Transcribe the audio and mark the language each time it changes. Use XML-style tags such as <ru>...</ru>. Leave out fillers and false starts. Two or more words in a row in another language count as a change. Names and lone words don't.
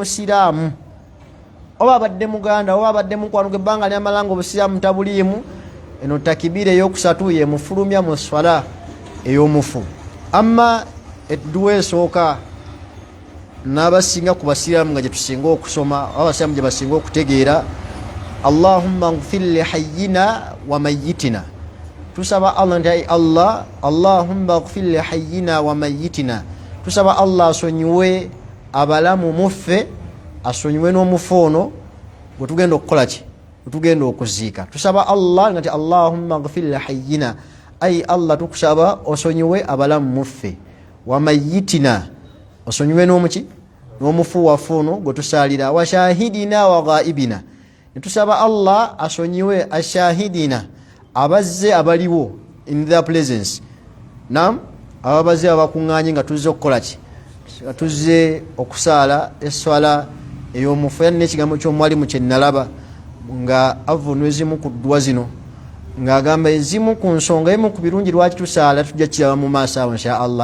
<lg>musiraamu oba abadde muganda oba abadde mukwano gwe ebbanga lyamalanga obusiraamu tabuliimu eno takibira eyokusatu ye mufulumya mu swala ey'omufu. Amma edduwa esooka n'abasinga ku basiraamu nga gye tusinga okusoma abasiraamu gye basinga okutegeera,</lg> <ar>اللهم اغفر لحينا وميتنا.</ar> <lg>Tusaba Allah nti Allah,</lg> <ar>اللهم اغفر لحينا وميتنا.</ar> <lg>Tusaba Allah asonyiwe abalamu muffe, asonyiwe n'omufu ono gwe tugenda okukola ki, gwe tugenda okuziika. Tusaba Allah nti</lg> <ar>اللهم اغفر لحينا,</ar> <lg>ay Allah tukusaba osonyiwe abalamu muffe,</lg> <ar>وميتنا,</ar> <lg>osonyiwe n'omuki, n'omufu waffe ono gwe tusaalira,</lg> <ar>وشاهدنا وغائبنا.</ar> <lg>Netusaba Allah asonyiwe ashahidina, abazze abaliwo</lg> <en>in their presence.</en> <lg>Nam abazze abakuŋŋaanye nga tuzze okukola ki, nga tuzze okusaala eswala ey'omufu. Era n'ekigambo ky'omwalimu kye nalaba nga avunwa ezimu ku ddwa zino ng'agamba ezimu ku nsonga, ebimu ku birungi lwaki tusaala tujja kiraba mu maaso awo</lg> <ar>إن شاء الله.</ar>